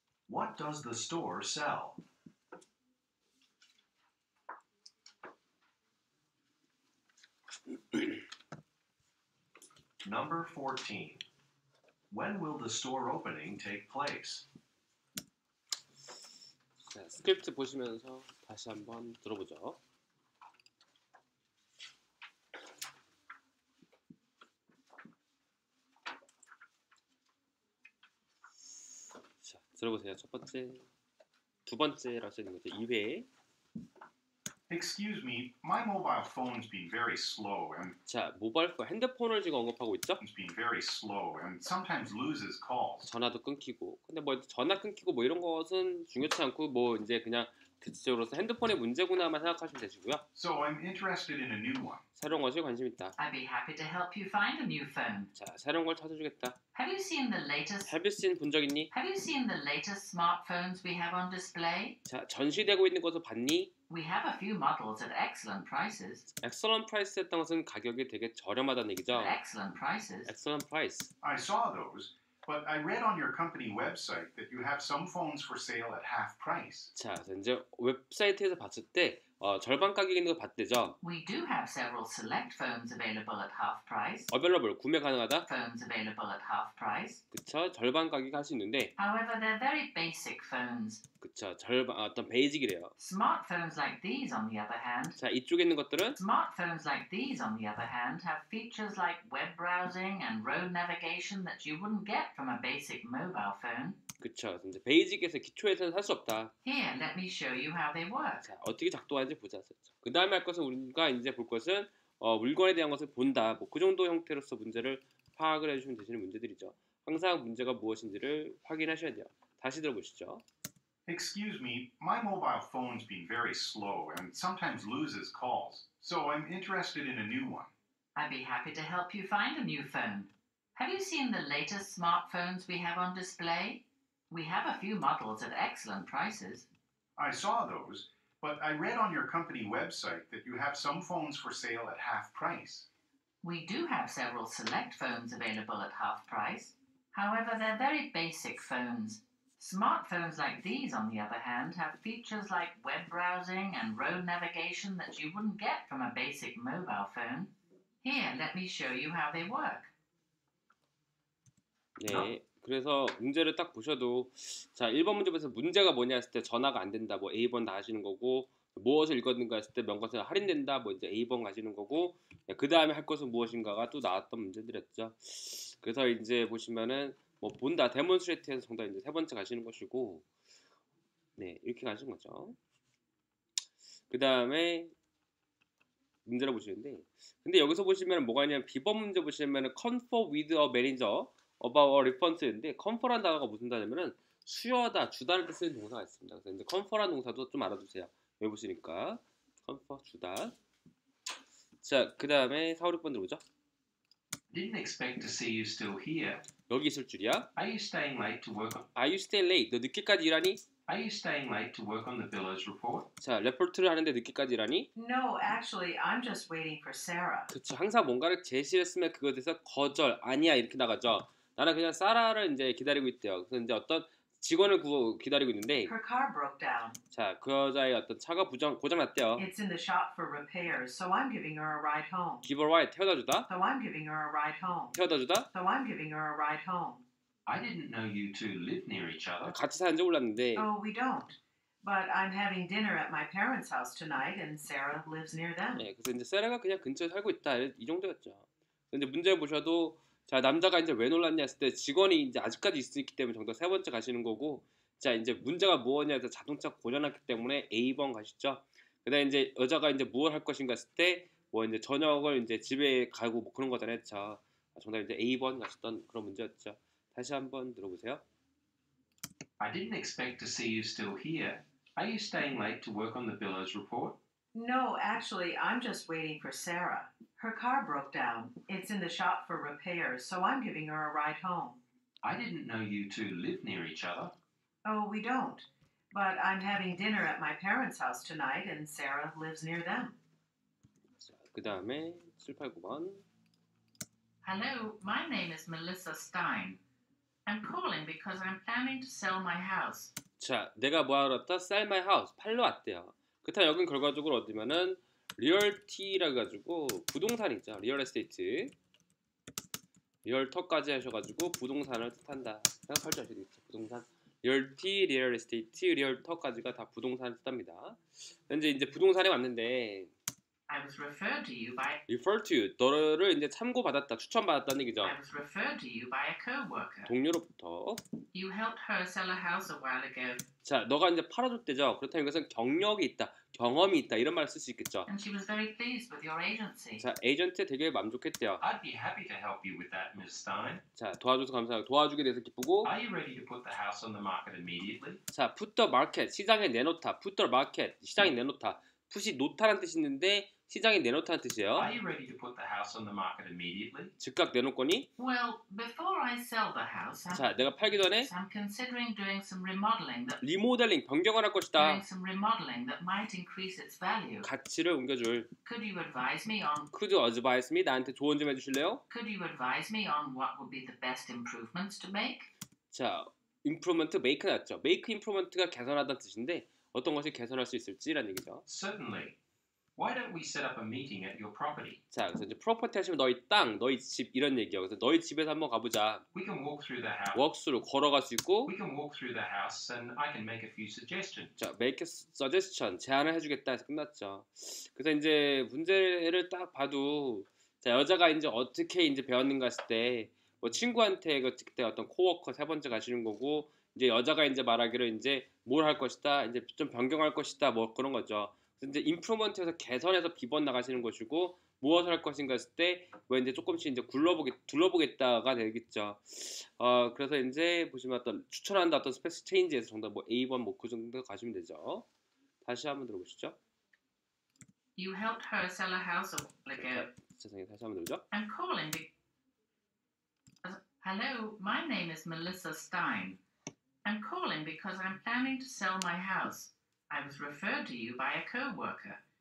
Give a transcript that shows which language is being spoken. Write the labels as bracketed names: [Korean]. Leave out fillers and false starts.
[English] What does the store sell? Number 14. When will the store opening take place? [Korean] 자, 스크립트 보시면서 다시 한번 들어보죠. 자, 들어보세요. 첫 번째, 두 번째라고 써있는 거죠. 2회. [English] Excuse me, my mobile phone's been very slow and [Korean] 자, 모바일 폰, 핸드폰을 지금 언급하고 있죠. [English] it's been very slow and sometimes loses calls. [Korean] 전화도 끊기고. 근데 뭐 전화 끊기고 뭐 이런 것은 중요치 않고 뭐 이제 그냥 대체적으로서 핸드폰의 문제구나만 생각하시면 되시고요. [English] So I'm interested in a new one. [Korean] 새로운 것에 관심 있다. [English] I'd be happy to help you find a new phone. [Korean] 자, 새로운 걸 찾아주겠다. [English] Have you seen the latest Have you seen [Korean] 본 적 있니? [English] Have you seen the latest smartphones we have on display? [Korean] 자, 전시되고 있는 것을 봤니? [English] We have a few models at excellent prices. Excellent price [Korean] 했던 것은 가격이 되게 저렴하다는 얘기죠. [English] Excellent prices. Excellent price. I saw those, but I read on your company website that you have some phones for sale at half price. [Korean] 자, 이제 웹사이트에서 봤을 때 절반 가격에 있는 거 봤대죠. [English] We do have several select phones available at half price. Available, [Korean] 구매 가능하다. [English] Phones available at half price. [Korean] 그쵸, 절반 가격에 할 수 있는데, [English] However, they're very basic phones. [Korean] 그쵸, 절반 어떤 베이직이래요. [English] Smartphones like these, on the other hand, [Korean] 자, 이쪽에 있는 것들은 [English] Smartphones like these, on the other hand, have features like web browsing and road navigation that you wouldn't get from a basic mobile phone. [Korean] 그쵸, 이제 베이직에서 기초에서는 살 수 없다. [English] Here, let me show you how they work. [Korean] 자, 어떻게 작동하는지 보자. 그 다음에 할 것은 우리가 이제 볼 것은 물건에 대한 것을 본다. 뭐 그 정도 형태로서 문제를 파악을 해주시면 되시는 문제들이죠. 항상 문제가 무엇인지를 확인하셔야 돼요. 다시 들어보시죠. [English] Excuse me, my mobile phone's been very slow and sometimes loses calls. So I'm interested in a new one. I'd be happy to help you find a new phone. Have you seen the latest smartphones we have on display? We have a few models at excellent prices. I saw those, but I read on your company website that you have some phones for sale at half price. We do have several select phones available at half price. However, they're very basic phones. Smartphones like these, on the other hand, have features like web browsing and road navigation that you wouldn't get from a basic mobile phone. Here, let me show you how they work. [Korean] 네. 그래서 문제를 딱 보셔도 자 1번 문제 보면서 문제가 뭐냐 했을 때 전화가 안 된다. 뭐 A번 다 하시는 거고 무엇을 읽었는가 했을 때 명것은 할인된다. 뭐 이제 A번 가시는 거고 그 다음에 할 것은 무엇인가가 또 나왔던 문제들이었죠. 그래서 이제 보시면은 뭐 본다 데몬스트레이트에서 정답 이제 세 번째 가시는 것이고 네 이렇게 가시는 거죠. 그 다음에 문제를 보시는데 근데 여기서 보시면 뭐가 있냐면 B번 문제 보시면은 [English] confer with a manager about a reference [Korean] 인데 confer라는 단어가 무슨 단어냐면은 수여하다 주다를 때 쓰는 동사가 있습니다. 그래서 이제 confer라는 동사도 좀 알아두세요. 외우시니까 confer 주다. 자 그 다음에 4, 6번 들어보죠. [English] Didn't expect to see you still here. [Korean] 여기 있을 줄이야. [English] Are you staying late to work on? Are you stay late? [Korean] 너 늦게까지 일하니? [English] Are you staying late to work on the billows report? [Korean] 자, 레포트를 하는데 늦게까지 일하니? [English] No, actually, I'm just waiting for Sarah. [Korean] 그쵸. 항상 뭔가를 제시를 했으면 그거에 대해서 거절, 아니야 이렇게 나가죠. 나는 그냥 사라를 이제 기다리고 있대요. 그래서 이제 어떤 직원을 기다리고 있는데, [English] Her car broke down. [Korean] 자, 그 여자의 어떤 차가 고장 났대요. [English] It's in the shop for repairs, so I'm giving her a ride home. Give her ride, [Korean] 태워다 주다. [English] So I'm giving her a ride home. [Korean] 태워다 주다. [English] So I'm giving her a ride home. I didn't know you two live near each other. [Korean] 같이 사는지 몰랐는데, [English] Oh, we don't. But I'm having dinner at my parents' house tonight, and Sarah lives near them. [Korean] 예, 그래서 이제 세라가 그냥 근처에 살고 있다 이 정도였죠. 근데 문제 보셔도 자 남자가 이제 왜 놀랐냐 했을 때 직원이 이제 아직까지 있기 때문에 정도 세 번째 가시는 거고, 자 이제 문제가 뭐냐 해서 자동차 고장났기 때문에 A번 가시죠. 그다음에 이제 여자가 이제 무엇 할 것인가 했을 때 뭐 이제 저녁을 이제 집에 가고 뭐 그런 거잖아요. 자 정답 이제 A번 가셨던 그런 문제였죠. 다시 한번 들어보세요. [English] I didn't expect to see you still here. Are you staying late to work on the billows report? No, actually, I'm just waiting for Sarah. Her car broke down. It's in the shop for repairs, so I'm giving her a ride home. I didn't know you two live near each other. Oh, we don't. But I'm having dinner at my parents' house tonight, and Sarah lives near them. [Korean] 자, 그 다음에 7, 8, 9번. [English] Hello, my name is Melissa Stein. I'm calling because I'm planning to sell my house. [Korean] 자, 내가 뭐하러 왔다? [English] Sell my house. [Korean] 팔러 왔대요. 그렇다면 여긴 결과적으로 어디면은 리얼티라 가지고 부동산이죠. 리얼 에스테이트. 리얼터까지 하셔가지고 부동산을 뜻한다. 생각할 줄 아시겠죠? 부동산. 리얼티, 리얼 에스테이트, 리얼터까지가 다 부동산을 뜻합니다. 현재 이제 부동산에 왔는데 [English] I was referred to you by [Korean] refer to 너를 이제 참고받았다, 추천받았다는 얘기죠. [English] I was referred to you by a co-worker. [Korean] 동료로부터. [English] You helped her sell a house a while ago, [Korean] 자, 너가 이제 팔아줬대죠. 그렇다면 이것은 경력이 있다, 경험이 있다 이런 말을 쓸 수 있겠죠. [English] and she was very pleased with your agency. [Korean] 자, 에이전트에 되게 만족했대요. [English] I'd be happy to help you with that, Ms. Stein. [Korean] 자, 도와줘서 감사하고 도와주게 돼서 기쁘고. [English] Are you ready to put the house on the market immediately? [Korean] 자, [English] put the market [Korean] 시장에 내놓다, put the market 시장에 내놓다. 풋이 놓다라는 뜻이 있는데 시장에 내놓다는 뜻이에요. [English] Are you ready to put the house on the market immediately? [Korean] 즉각 내놓을 거니? [English] Well, before I sell the house, [Korean] 자, 내가 팔기 전에 [English] I'm considering doing some remodeling that [Korean] 리모델링, 변경을 할 것이다. [English] doing some remodeling that might increase its value. [Korean] 가치를 옮겨줄. [English] Could you advise me on Could you advise me? [Korean] 나한테 조언 좀 해주실래요? [English] Could you advise me on what would be the best improvements to make? [Korean] 자, improvement, make 나왔죠. make improvement가 개선하다는 뜻인데 어떤 것이 개선할 수 있을지라는 얘기죠. [English] Certainly. Why don't we set up a meeting at your property? [Korean] 자, 그래서 이제 프로퍼티 하시면 너희 땅, 너희 집 이런 얘기예요. 그래서 너희 집에서 한번 가보자. [English] We can walk through the house. [Korean] 웍스로 걸어갈 수 있고. [English] We can walk through the house and I can make a few suggestions. [Korean] 자, [English] make a suggestion, [Korean] 제안을 해주겠다 해서 끝났죠. 그래서 이제 문제를 딱 봐도 자, 여자가 이제 어떻게 이제 배웠는가 했을 때 뭐 친구한테 그때 어떤 코워커 세 번째 가시는 거고 이제 여자가 이제 말하기로 이제 뭘 할 것이다, 이제 좀 변경할 것이다, 뭐 그런 거죠. 그래서 이제 임프루먼트에서 개선해서 비번 나가시는 것이고 무엇을 할 것인가 했을 때 뭐 이제 조금씩 이제 둘러보겠다가 되겠죠. 그래서 이제 보시면 어떤 추천한다 어떤 스페스 체인지에서 정답 뭐 A번 뭐 그 정도 가시면 되죠. 다시 한번 들어보시죠. [English] You helped her sell a house a while ago. [Korean] 세상에 다시 한번 들죠. [English] I'm calling Hello, my name is Melissa Stein. I'm calling because I'm planning to sell my house. I was referred to you by a co-worker.